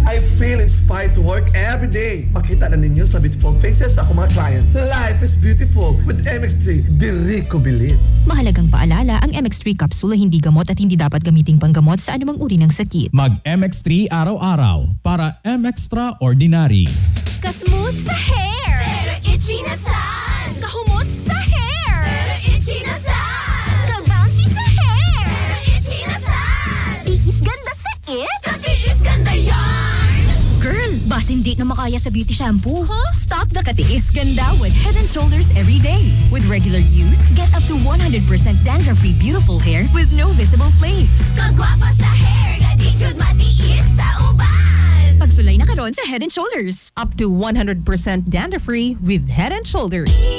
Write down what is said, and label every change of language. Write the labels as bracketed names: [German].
[English] I feel inspired to work every day. [Cebuano] Makita na ninyo sa beautiful faces sa akong mga client. [English] Life is beautiful with MX3. [Cebuano] Diri ko believe. [Filipino] Mahalagang paalala, ang MX3 capsule ay hindi gamot at hindi dapat gamiting panggamot sa anumang uri ng sakit. Mag MX3 araw-araw para M-Extraordinary. [Cebuano] Kasmooth sa hair, pero itchy na sad. Kahumot sa hair, pero itchy na sad. Kabouncy sa hair, pero itchy na sad. Tiis ganda sa it, katiis ganda yarn. Girl, bas hindi na makaya sa beauty shampoo. [English] Stop the katiis ganda with Head & Shoulders every day. With regular use, get up to 100% dandruff-free beautiful hair with no visible flakes. [Cebuano] Kagwapa sa hair, di jud matiis sa uban. Pagsulay na karon sa Head & Shoulders. [English] Up to 100% dandruff-free with Head & Shoulders.